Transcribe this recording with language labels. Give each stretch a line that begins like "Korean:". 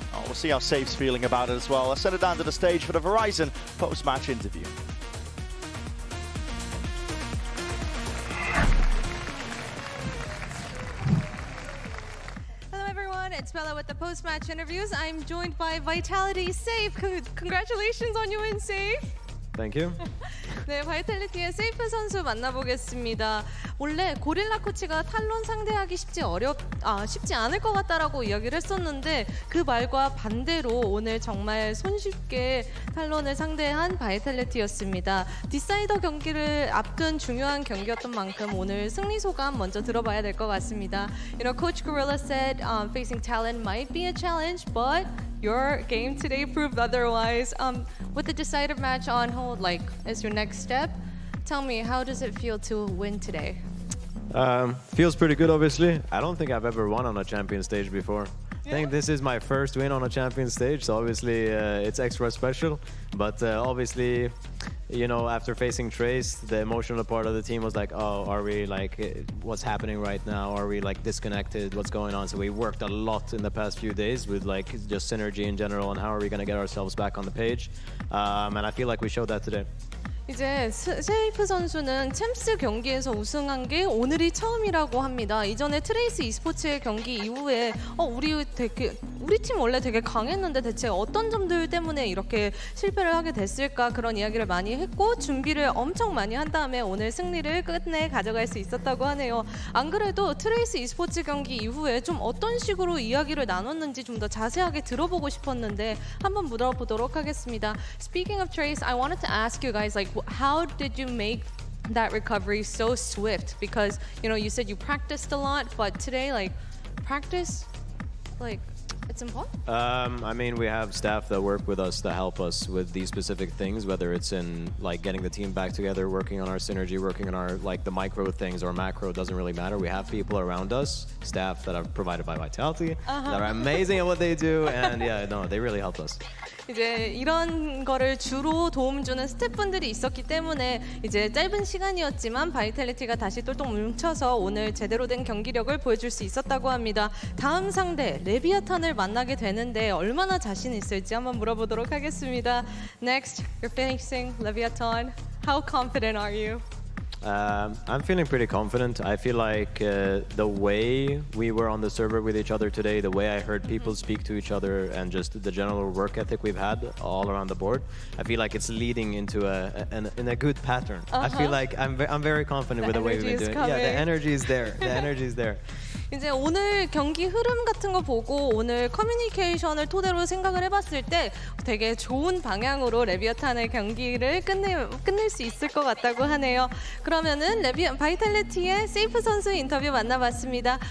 English: Oh, we'll see how Safe's feeling about it as well. Let's send it down to the stage for the Verizon post-match interview. Hello everyone, it's Bella with the post-match interviews. I'm joined by Vitality Safe. Congratulations on your win, Safe. Thank you.
Korean: 네, 바이탈리티의 세이프 선수 만나보겠습니다. 원래 고릴라 코치가 탈론 상대하기 쉽지 않을 것 같다라고 이야기를 했었는데 그 말과 반대로 오늘 정말 손쉽게 탈론을 상대한 바이탈리티였습니다. 디사이더 경기를 앞둔 중요한 경기였던 만큼 오늘 승리 소감 먼저 들어봐야 될 것 같습니다.
English: You know, Coach Gorilla said facing Talon might be a challenge, but your game today proved otherwise. With the decisive match on hold, like, as your next step, tell me, how does it feel to win today? Feels pretty good, obviously. I don't think I've ever won on a champion stage before. I think this is my first win on a champion stage, so obviously it's extra special. But obviously, you know, after facing Trace, the emotional part of the team was like, oh, are we like, what's happening right now? Are we like disconnected? What's going on? So we worked a lot in the past few days with like just synergy in general and how are we going to get ourselves back on the page. And I feel like we showed that today.
Korean: 이제 세이프 선수는 챔스 경기에서 우승한 게 오늘이 처음이라고 합니다. 이전에 트레이스 e스포츠의 경기 이후에 우리 팀 원래 되게 강했는데 대체 어떤 점들 때문에 이렇게 실패를 하게 됐을까 그런 이야기를 많이 했고 준비를 엄청 많이 한 다음에 오늘 승리를 끝내 가져갈 수 있었다고 하네요. 안 그래도 트레이스 e스포츠 경기 이후에 좀 어떤 식으로 이야기를 나눴는지 좀 더 자세하게 들어보고 싶었는데 한번 물어보도록 하겠습니다.
English: Speaking of Trace, I wanted to ask you guys, like, how did you make that recovery so swift? Because, you know, you said you practiced a lot, but today, like, practice, like, it's important? I mean, we have staff that work with us to help us with these specific things, whether it's in like getting the team back together, working on our synergy, working on our like the micro things or macro, doesn't really matter. We have people around us, staff that are provided by Vitality, that are amazing at what they do, and yeah, no, they really helped us.
Korean: 이제 이런 거를 주로 도움 주는 스태프분들이 있었기 때문에 이제 짧은 시간이었지만 바이탈리티가 다시 똘똘 뭉쳐서 오늘 제대로 된 경기력을 보여줄 수 있었다고 합니다. 다음 상대 레비아탄을 만나게 되는데 얼마나 자신 있을지 한번 물어보도록 하겠습니다.
English: Next, you're facing Leviathan. How confident are you? I'm feeling pretty confident. I feel like the way we were on the server with each other today, the way I heard people speak to each other, and just the general work ethic we've had all around the board, I feel like it's leading into a good pattern. I feel like I'm very confident with the way we've been doing it. Yeah, the energy is there. The energy is there.
Korean: 이제 오늘 경기 흐름 같은 거 보고 오늘 커뮤니케이션을 토대로 생각을 해봤을 때 되게 좋은 방향으로 레비아탄의 경기를 끝낼 수 있을 것 같다고 하네요. 그러면은 바이탈리티의 세이프 선수 인터뷰 만나봤습니다.